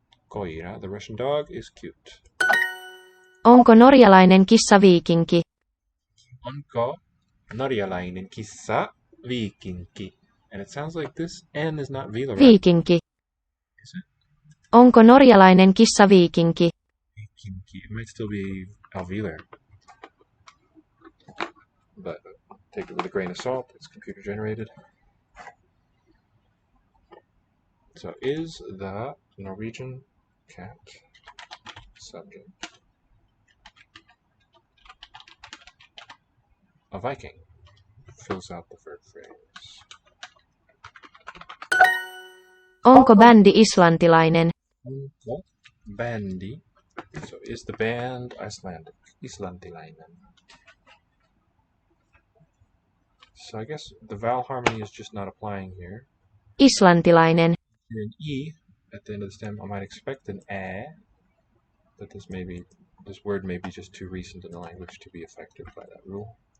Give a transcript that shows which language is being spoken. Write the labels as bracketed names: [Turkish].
[English] Koira, the Russian dog, is cute. [Finnish] Onko norjalainen kissa viikinki? Onko norjalainen kissa viikinki? [English] And it sounds like this N is not velar. [Finnish] Viikinki. [English] Is it? [Finnish] Onko norjalainen kissa viikinki? [English] Viikinki. It might still be alveolar. But take it with a grain of salt. It's computer generated. So is the Norwegian cat subject? A Viking fills out the verb phrase. [Finnish] Onko bändi islantilainen? Onko bändi? [English] So is the band Icelandic? Islantilainen. So I guess the vowel harmony is just not applying here. [Finnish] Islantilainen. [English] Here an E at the end of the stem, I might expect an A, but this word may be just too recent in the language to be affected by that rule.